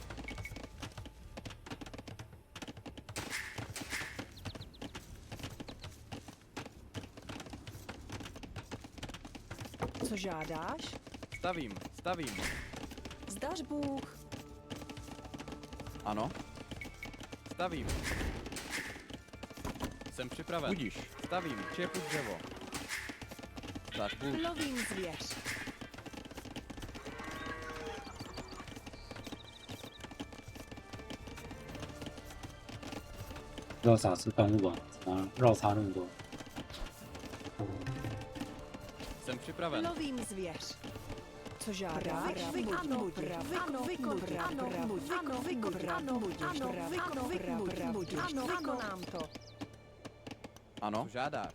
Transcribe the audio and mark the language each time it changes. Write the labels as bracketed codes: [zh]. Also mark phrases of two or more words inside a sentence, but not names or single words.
[cs] Co žádáš? Stavím. Zdaš Bůh. Ano. Stavím. Jsem připraven. Budíš. Stavím. Štěpu dřevo. Zdaš Bůh. Lovím zvěř. [zh] 肉少吃动物啊，怎么肉差那么多？ [cs] Jsem připraven. Lovím zvěř. Co žádáš? Ano, vykonám to. Ano. Co žádáš?